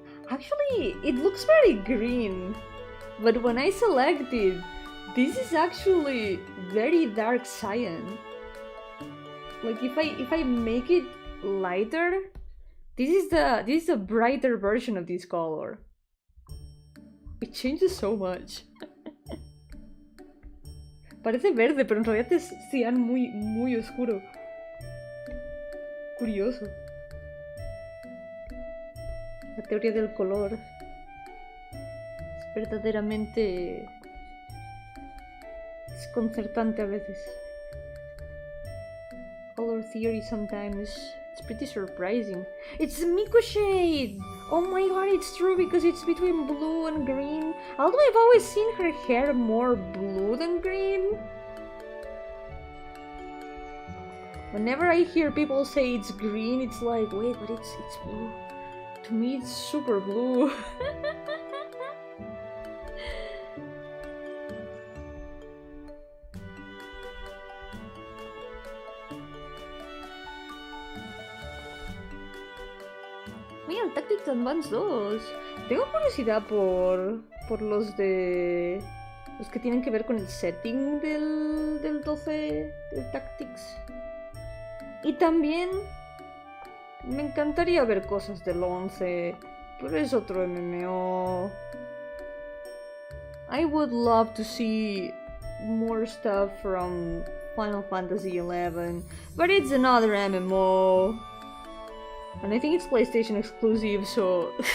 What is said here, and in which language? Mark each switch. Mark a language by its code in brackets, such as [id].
[en] Actually, it looks very green, but when I select it, this is actually very dark cyan. Like if I make it lighter, this is a brighter version of this color. It changes so much. [es] Parece verde, pero en realidad es cian muy oscuro. Curioso. La teoría del color es verdaderamente desconcertante a veces. [en] Color theory sometimes it's pretty surprising. It's Miko shade! Oh my god, it's true because it's between blue and green. Although I've always seen her hair more blue than green. Whenever I hear people say it's green, it's like, wait, but it's blue. To me, it's super blue. [es] Mira, el Tactics Advance 2. Tengo curiosidad por los de... los que tienen que ver con el setting del 12 del Tactics. Y también me encantaría ver cosas del 11, pero es otro MMO. [en] I would love to see more stuff from Final Fantasy XI, but it's another MMO. And I think it's PlayStation exclusive, so...